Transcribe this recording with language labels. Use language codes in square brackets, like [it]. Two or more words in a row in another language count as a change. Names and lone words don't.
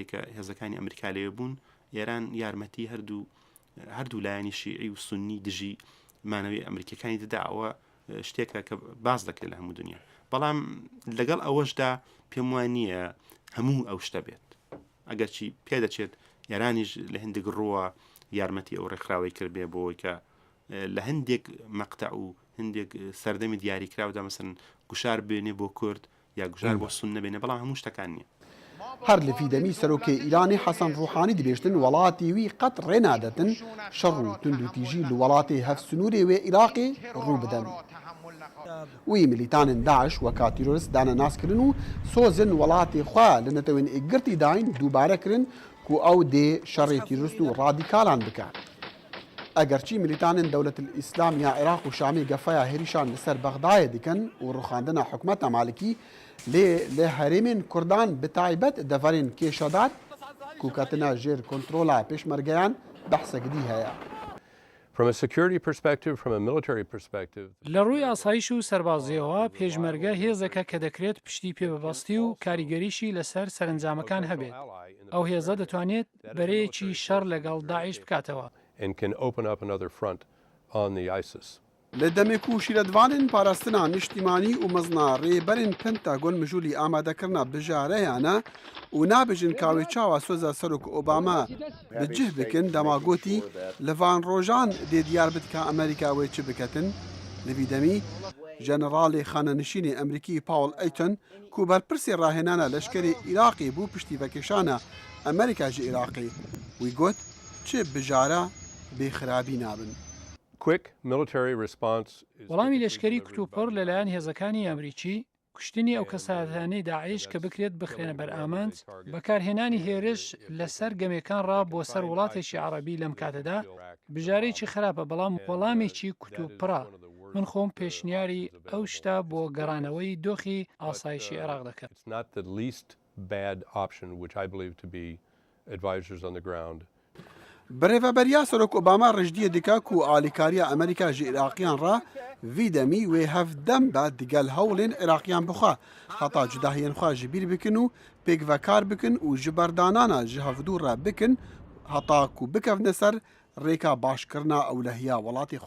[ckb] کە هێزەکانی ئەمریکا لێ بوون ئێران یارمەتی هەردوو لایەنی شیعی و سونی دژی مانەوەی ئەمریکەکانی دەداوە شتێکە کە باز دەکرێت لە هەموو دنیا بەڵام لەگەڵ ئەوەشدا پێم وان نییە هەموو ئەو شتە بێت ئەگەرچی پێدەچێت یارانیش لە هەندێک ڕۆوە یارمەتی ئەو ڕێکخراوی کردبێ بۆی کە لە هەندێک مەقتە و هەندێک سەردەمی دیاریکراودا مەسەن گوشار بێنێ بۆ کورد یا گوشار بۆ سون نەبێنێ بەڵام هەموو شتەکان نییە. هەر لە فیدەمی سەرۆکێ ئیرانی حەسەن ڕوحانی دەبێشتن وڵاتی وی قەت ڕێنادەتن شەڕ و توندوتیژی لە وڵاتی هەف سنوورێ وێ عێراقی ڕوو بدەن. [ku] وی ملیتانên Daeş weka tîrorist dane naskirin û sozin welatê xwe li netewên êgirtî dayîn dubare kirin ku ew dê şerê tîrorist û radîkalan bike. Egerçî militanên Dewletil İslam ya Iraq û Şamê gefeya herîşan li ser Bexdayê dikin û rixandina hikûmeta Malikî lê li herêmên Kurdan bi taybet deverên kêşadar ku ketina jêr kontrola pêşmergeyan behsekdî heye. [en] From a security perspective, from a military perspective, [ckb] لە ڕووی ئاسایش و سەربازیەوە پێشمەرگە هێزەکە کە دەکرێت پشتی پێبەبەستی و کاریگەریشی لەسەر سەرنجامەکان هەبێت. ئەو هێزە دەتوانێت بەرەیەکی شەڕ لەگەڵ داعش بکاتەوە. [en] and can open up another front on the ISIS. [ku] Li demê ku şîretvanên parastina niştîmanî û mezna rêberên Pentagon mijûlî amadekirina bijareyan e û nabêjin ka wê çawa soza Serok Obama bi cih bikin dema gotî li van rojan dê diyar bit ka Amerîka wê çi biketin. Li vî demî Jeneralê xanenişînê Emerîkî Paul Ayton ku berpirsê rahênana leşkerê Iraqê bû piştî vekeşana Amerîka ji Iraqê wî got çi bijara bêxirabî nabin. [en] Quick military response is [ckb] وەڵامی لەشکری کتوپڕ لەلایەن هێزەکانی ئەمریکی کوشتنی ئەو کەساتانەی داعش کە بکرێت بخرێنە بەر ئامانج بەکارهێنانی هێرش لەسەر گەمەکان ڕا بۆ سەر وڵاتێکی عەرەبی لەم کاتەدا بژارەیەکی خراپە بەڵام وەڵامێکی کتوپڕە. من خۆم پێشنیاری ئەو شتا بۆ گەڕانەوەی دۆخی ئاسایشی عێراق دەکەم. [en] It's not the least bad option, which I believe to be advisors on the ground. [ku] Birêveberiya Serok Obama rejdiyê dike ku alîkariya Amerîka ji Iraqiyan re vî demî wê hevdem be digel hewlên Iraqiyan bixwe heta cudahiyên xwe ji bîr bikin û pêkvekar bikin û ji berdanana ji hevdû re bikin heta ku bikevne ser rêka başkirina ewlehiya welatê xwe.